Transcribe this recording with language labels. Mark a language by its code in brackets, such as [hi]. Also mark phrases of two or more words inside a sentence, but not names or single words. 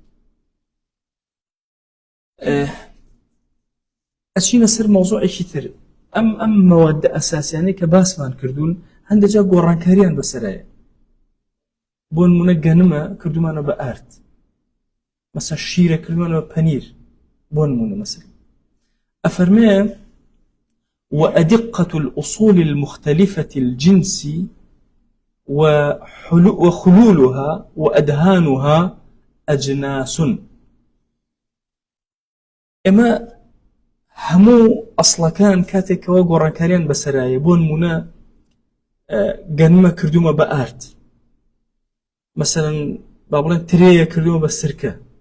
[ckb] ئەچینە سەر مەوزوعێکی تر ئەم مەوادە ئەساسیانەی کە باسمان کردوون هەندێکجا گۆڕانکاریان بەسەرایە بۆ نمونە گەنمە کردومانە بە ئارد مەسەن شیرە کردومانە بە پەنیر بۆ نمونە مەسەن ئەفەرمێ [ar] وأدقة الأصول المختلفة الجنس وخلولها وأدهانها أجناس [ckb] ئێمە هەموو ئەسڵەکان کاتێکەوە گۆڕانکاریان بەسەرایە بۆ نمونە گەنمە کردومە بە ئارد مەسەلەن با بڵێن ترەیە کردومە بە سرکە